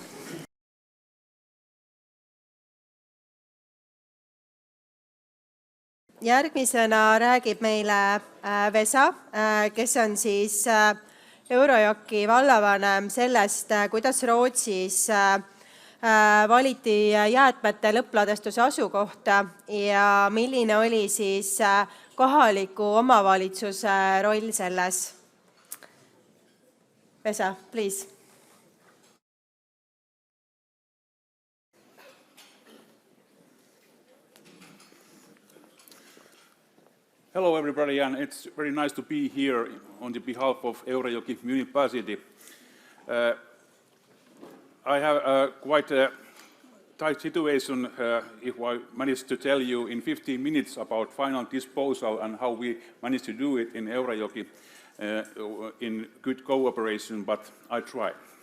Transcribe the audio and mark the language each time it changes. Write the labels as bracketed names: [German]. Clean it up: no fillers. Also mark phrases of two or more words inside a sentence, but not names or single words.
[Estonian] Järgmisena räägib meile Vesa, kes on siis Eurojoki vallavanem sellest, kuidas Rootsis valiti jäätmete lõppladestuse asukohta ja milline oli siis kohaliku omavalitsuse roll selles. [English] Vesa, please. Hello everybody, and it's very nice to be here on the behalf of Eurojoki Municipality. I have quite a tight situation if I manage to tell you in 15 minutes about final disposal and how we managed to do it in Eurojoki in good cooperation, but I try.